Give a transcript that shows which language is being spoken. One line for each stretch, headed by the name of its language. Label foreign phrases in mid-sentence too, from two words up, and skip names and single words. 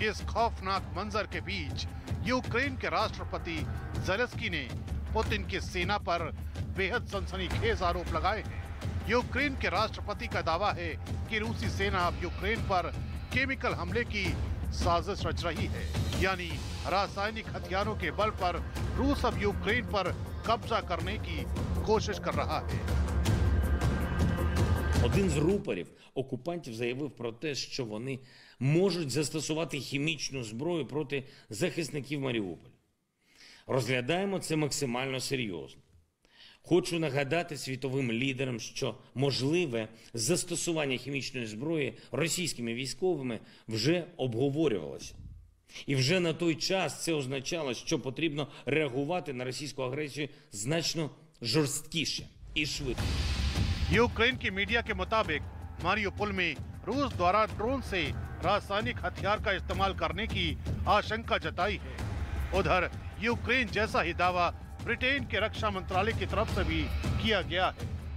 Hindi: इस खौफनाक मंजर के बीच यूक्रेन के राष्ट्रपति ज़ेलेंस्की ने पुतिन की सेना पर बेहद सनसनीखेज आरोप लगाए हैं। यूक्रेन के राष्ट्रपति का दावा है कि रूसी सेना अब यूक्रेन पर केमिकल हमले की साजिश रच रही है, यानी रासायनिक हथियारों के बल पर रूस अब यूक्रेन पर कब्जा करने की कोशिश कर रहा है।
Ukrainian: Один з рупорів окупантів заявив про те, що вони можуть застосувати хімічну зброю проти захисників Маріуполя. Розглядаємо це максимально серйозно. Хочу нагадати світовим лідерам, що можливе застосування хімічної зброї російськими військовими вже обговорювалося. І вже на той час це означало, що потрібно реагувати на російську агресію значно жорсткіше і швидко.
Hindi: यूक्रेन की मीडिया के मुताबिक मारिउपोल में रूस द्वारा ड्रोन से रासायनिक हथियार का इस्तेमाल करने की आशंका जताई है। उधर यूक्रेन जैसा ही दावा ब्रिटेन के रक्षा मंत्रालय की तरफ से भी किया गया है।